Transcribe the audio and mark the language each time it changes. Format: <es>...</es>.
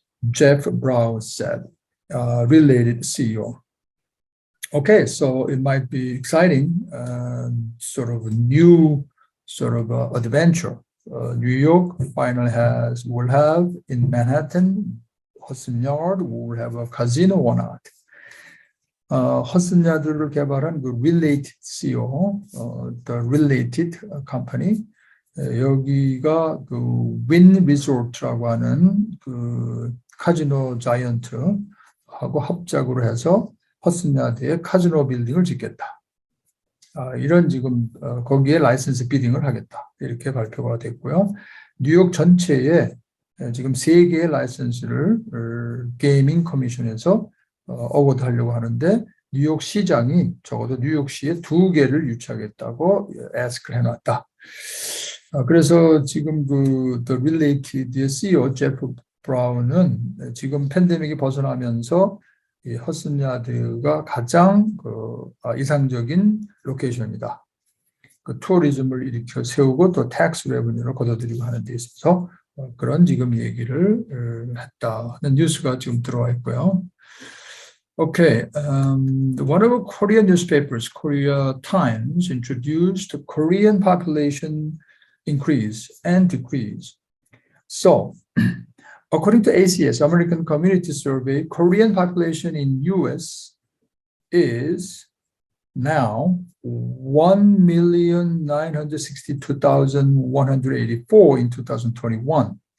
<en>Jeff Brown said, related CEO. Okay, so it might be exciting, sort of a new sort of adventure. New York will have in Manhattan, Hudson Yard, will have a casino or not.</en> <ko>허슨 야드를 개발한 그 Related CEO,</ko> <en>the Related company,</en> <ko>여기가 그 윈 리조트라고 하는 그 카지노 자이언트하고 합작으로 해서 허슨 야드에 카지노 빌딩을 짓겠다. 이런 지금 거기에 라이선스 비딩을 하겠다. 이렇게 발표가 됐고요. 뉴욕 전체에 지금 3개의 라이선스를 게이밍 커미션에서 어워드 하려고 하는데 뉴욕 시장이 적어도 뉴욕시에 2개를 유치하겠다고 애스크를 해놨다. 그래서 지금 그 The Related의 CEO 제프 브라운은 지금 팬데믹이 벗어나면서 이 허슨 야드가 가장 이상적인 로케이션이다. 그 투어리즘을 일으켜 세우고 또 텍스 레버뉴를 걷어들이고 하는 데 있어서 그런 지금 얘기를 했다는 뉴스가 지금 들어와 있고요.</ko> <en>Okay, one of Korean newspapers, Korea Times, introduced Korean population increase and decrease. So, according to ACS, American Community Survey, Korean population in US is now 1,962,184 in 2021.</en>